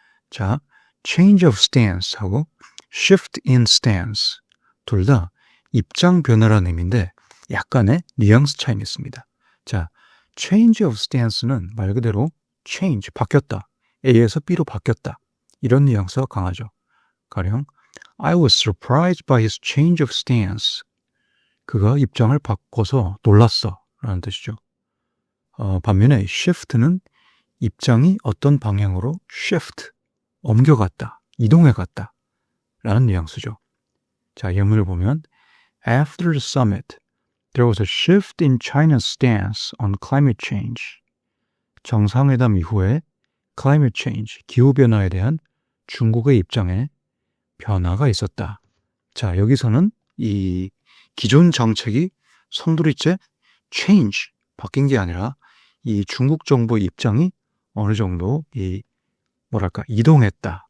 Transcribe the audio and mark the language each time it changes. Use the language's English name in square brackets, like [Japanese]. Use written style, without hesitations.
[Korean] 자, [English] change of stance [Korean] 하고 [English] shift in stance [Korean] 둘 다 입장 변화라는 의미인데 약간의 뉘앙스 차이는 있습니다. 자, change of stance는 말 그대로 change, 바뀌었다. A에서 B로 바뀌었다. 이런 뉘앙스가 강하죠. 가령 [English] I was surprised by his change of stance. [Korean] 그가 입장을 바꿔서 놀랐어 라는 뜻이죠. 반면에 shift는 입장이 어떤 방향으로 shift, 옮겨갔다, 이동해갔다 라는 뉘앙스죠. [English] 자, 예문을 보면 After the summit, there was a shift in China's stance on climate change. [Korean] 정상회담 이후에 climate change, 기후변화에 대한 중국의 입장에 변화가 있었다. 자, 여기서는 이 기존 정책이 송두리째 change, 바뀐 게 아니라 이 중국 정부의 입장이 어느 정도 이동했다.